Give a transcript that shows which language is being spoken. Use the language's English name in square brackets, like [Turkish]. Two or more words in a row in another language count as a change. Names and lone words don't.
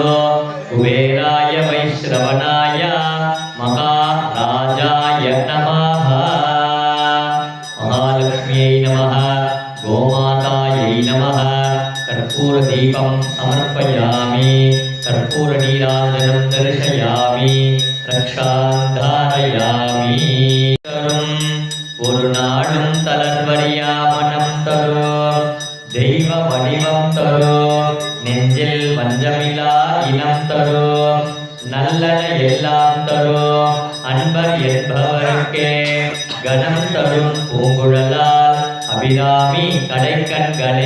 [Sanskrit] कुबेराय वै श्रवणाय महाराजाय नमः। महालक्ष्म्यै नमः। गोमातायै नमः। कर्पूरदीपं समर्पयामि। कर्पूरनीराजनं दर्शयामि। रक्षां धारयामि। [Tamil] ஒரு நாடும் தளர்வறியாமனம் தரும் தெய்வ வடிவம் தரும் நெஞ்சில் வஞ்சமிலா இனம் தரும் நல்லன எல்லாம் தரும் அன்பர் என்பவருக்கே கணம் தரும் பூங்குழலால் அபிராமி கடைக்கண்களே.